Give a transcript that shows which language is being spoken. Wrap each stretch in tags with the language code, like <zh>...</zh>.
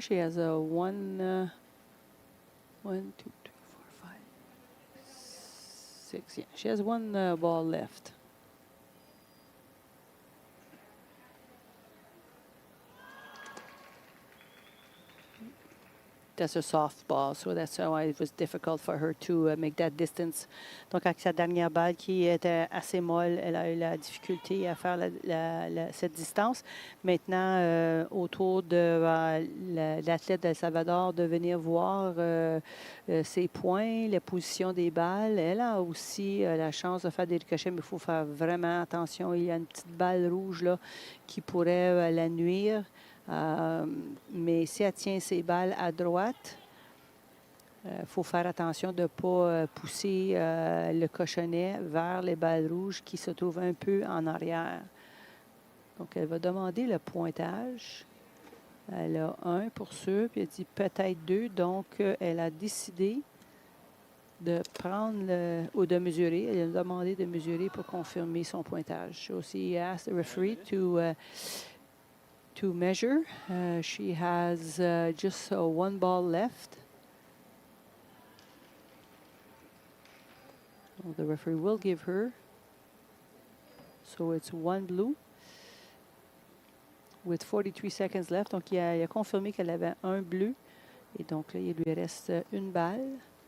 <en>She has a 1, 2, 3, 4, 5, 6. Yeah, she has one ball left. That's a soft ball, so that's why it was difficult for her to make that distance.</en> <fr>Donc, avec sa dernière balle qui était assez molle, elle a eu la difficulté à faire cette distance. Maintenant, autour de l'athlète d'El Salvador, de venir voir ses points, la position des balles. Elle a aussi la chance de faire des ricochets, mais il faut faire vraiment attention. Il y a une petite balle rouge là, qui pourrait la nuire. Mais si elle tient ses balles à droite, il faut faire attention de ne pas pousser le cochonnet vers les balles rouges qui se trouvent un peu en arrière. Donc, elle va demander le pointage. Elle a 1 pour sûr, puis elle dit peut-être 2. Donc, elle a décidé de prendre ou de mesurer. Elle a demandé de mesurer pour confirmer son pointage.</fr> <en>So she asked the referee to measure. She has just one ball left. Well, the referee will give her. So it's 1 blue with 43 seconds left.</en> <fr>Donc, il a confirmé qu'elle avait 1 bleu. Et donc, là, il lui reste une balle.</fr>